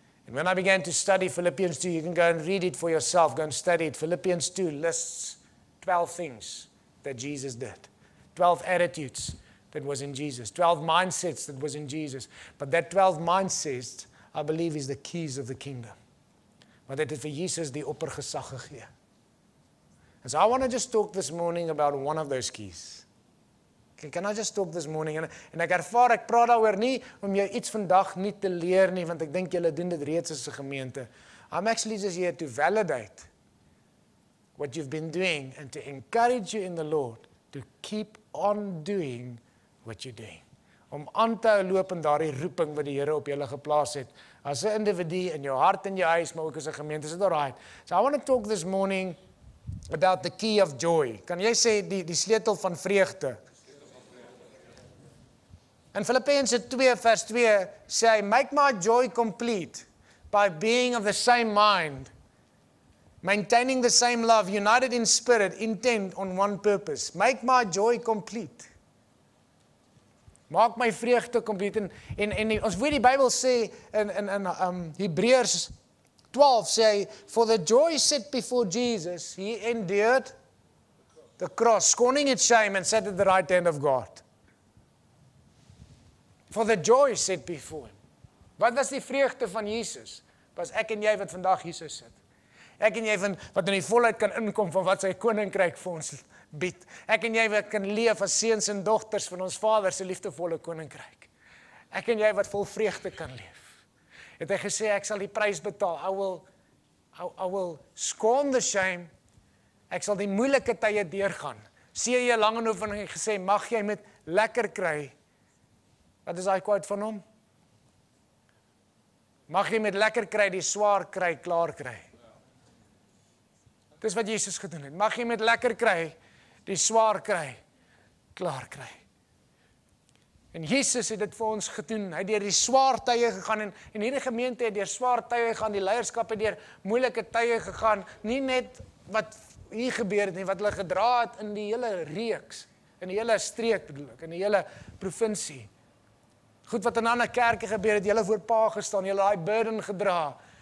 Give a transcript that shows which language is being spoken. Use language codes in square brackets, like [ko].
[en] And when I began to study Philippians 2, you can go and read it for yourself, go and study it. Philippians 2 lists 12 things that Jesus did. 12 attitudes that was in Jesus. 12 mindsets that was in Jesus. But that 12 mindsets, I believe, is the keys of the kingdom. [af] Want dit het vir Jesus die oppergesag gegee. [en] And so I want to just talk this morning about one of those keys. Can I just talk this morning? [af] En ek ervaar, ek praat daaroor nie om jou iets vandag nie te leer nie, want ek dink julle doen dit reeds as 'n gemeente. [en] I'm actually just here to validate what you've been doing and to encourage you in the Lord to keep on doing what you're doing. [af] Om aan te hou loop in daardie roeping wat die Here op julle geplaas het. As 'n individu in jou hart en jou huis, maar ook as 'n gemeente. Is dit alright? [en] So I want to talk this morning about the key of joy. [af] Kan jy sê die sleutel van vreugde? In Filippense 2 vers 2 sê hy, [en] make my joy complete by being of the same mind, maintaining the same love, united in spirit, intent on one purpose. Make my joy complete. [af] Maak my vreugde complete. En ons weet die Bybel sê in Hebreërs 12 sê hy, [en] for the joy set before Jesus, he endured the cross, scorning its shame, and sat at the right hand of God. For the joy set before him. [af] Wat was die vreugde van Jesus? Was ek en jy wat vandag hier sit. Ek en jy wat in die volheid kan inkom van wat sy koninkryk vir ons bied. Ek en jy wat kan leef as seuns en dogters van ons Vader se liefdevolle koninkryk. Ek en jy wat vol vreugde kan leef. Het hy gesê, ek sal die prys betaal. [en] I will scorn the shame. [af] Ek sal die moeilike tye deurgaan. C.J. Langehoven het gesê, mag jy met lekker kry. Wat is daai quote van hom? Mag jy met lekker kry, die swaar kry, klaar kry. Dis wat Jesus gedoen het. Mag jy met lekker kry, die swaar kry, klaar kry. En Jesus het dit vir ons gedoen. Hy het deur die swaar tye gegaan en hierdie gemeente het deur swaar tye gegaan, die leierskap het deur moeilike tye gegaan, nie net wat hier gebeur het nie, wat hulle gedra het in die hele reeks, in die hele streek bedoel ek, in die hele provinsie. Goed wat in ander kerke gebeur het, julle voor Pa gestaan, julle daai burden gedra.